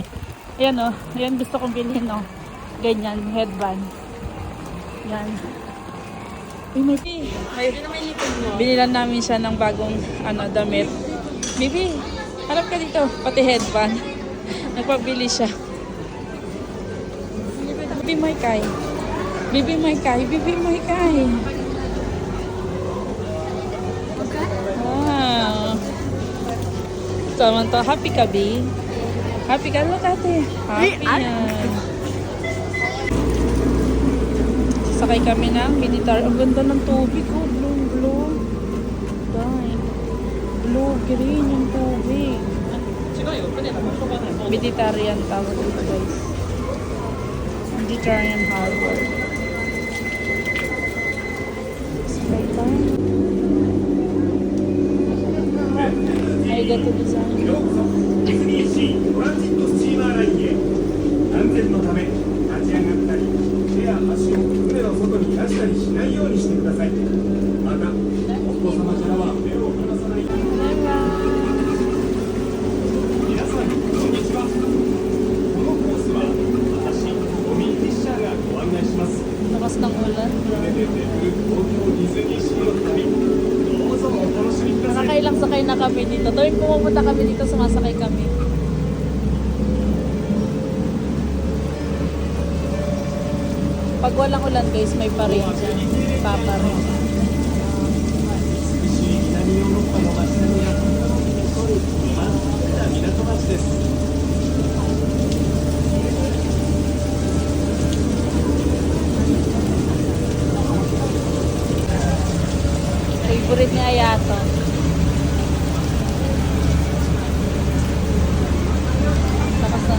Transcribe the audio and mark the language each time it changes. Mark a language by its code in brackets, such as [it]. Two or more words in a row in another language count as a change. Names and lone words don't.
[tl] Ayan o, ayan gusto kong bilhin o. Ganyan, headband. Ayan. Uy, may binilan namin siya ng bagong damit. Bibi, harap ka dito, pati headband. Nagpabili siya. Bibi Mai Kai. Bibi Mai Kai. Bibi Mai Kai. Wow. Samantha, happy ka, B? Happy ka? Look ate. Happy yan. Sakay kami ng militar. Ang ganda ng tubig ko. Blue. Dahil. Blue-green yung tubig. Mediterranean tawag dito guys. [en] Mediterranean harbor. Sky time. I got to design. [ja] ディズニーシートランジットスチーマーラインへ安全のため立ち上がったり手や足を船の外に出したりしないようにしてくださいまたお子様からは目を離さない皆さんこんにちはこのコースは私トミー・フィッシャーがご案内します [tl] Lakas ng ulan. [ja] 夢で巡る東京ディズニーシーの旅どうぞお楽しみください [tl] Nakailang sakay na kami dito. Tuwing pumupunta kami dito, sumasakay kami. Pag walang ulan guys, may pa rin dyan. Papa rin. [ja] 南ヨーロッパの街並みが残る今港町です [tl] Favorite ni Ayato. Lakas na.